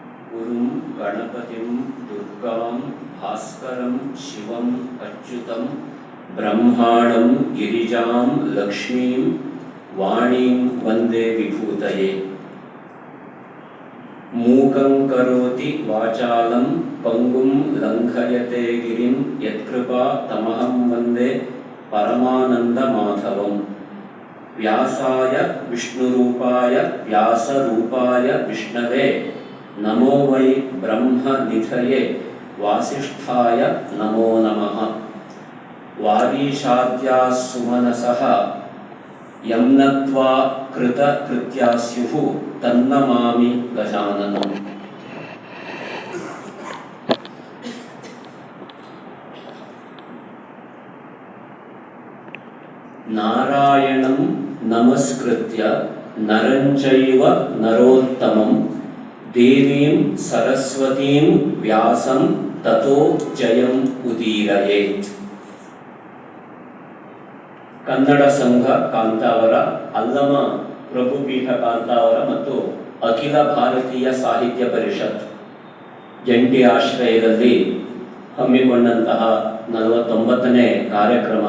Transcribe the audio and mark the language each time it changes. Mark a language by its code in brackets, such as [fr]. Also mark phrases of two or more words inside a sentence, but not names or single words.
[sa] ಗುರುಂ ಗಣಪತಿಂ ದುರ್ಗಾಂ ಭಾಸ್ಕರಂ ಶಿವಂ ಅಚ್ಯುತಂ ಬ್ರಹ್ಮಾಣಂ ಗಿರಿಜಾಂ ಲಕ್ಷ್ಮೀಂ ವಾಣೀಂ ವಂದೇ ವಿಭೂತಯೇ. ಮೂಕಂ ಕರೋತಿ ವಾಚಾಲಂ ಪಂಗುಂ ಲಂಘಯತೆ ಗಿರಿಂ ಯತ್ಕೃಪಾ ತಮಹಂ ವಂದೇ ಪರಮಾನಂದ ಮಾಧವಂ. ವ್ಯಾಸಾಯ ವಿಷ್ಣುರೂಪಾಯ ವ್ಯಾಸರೂಪಾಯ ವಿಷ್ಣವೇ ನಮೋ ವೈ ಬ್ರಹ್ಮನಿಧಯೇ ವಾಸಿಷ್ಠಾಯ ನಮೋ ನಮಃ. ವಾಗೀಶಾದ್ಯಾಃ ಸುಮನಸಃ ಯಂ ನತ್ವಾ ಕೃತಕೃತ್ಯಾ ಸ್ಯುಃ ತನ್ನಮಾಮಿ ಗಜಾನನಂ. ನಾರಾಯಣಂ ನಮಸ್ಕೃತ್ಯ ನರಂ ಚೈವ ನರೋತ್ತಮಂ ದೇವೀಂ ಸರಸ್ವತೀಂ ವ್ಯಾಸಂ ತತೋ ಜಯಂ ಉದೀರಯೇತ್. [kn] ಕನ್ನಡ ಸಂಘ ಕಾಂತಾವರ, ಅಲ್ಲಮ ಪ್ರಭುಪೀಠ ಕಾಂತಾವರ ಮತ್ತು ಅಖಿಲ ಭಾರತೀಯ ಸಾಹಿತ್ಯ ಪರಿಷತ್ ಜಂಟಿ ಆಶ್ರಯದಲ್ಲಿ ಹಮ್ಮಿಕೊಂಡಂತಹ 49ನೇ ಕಾರ್ಯಕ್ರಮ.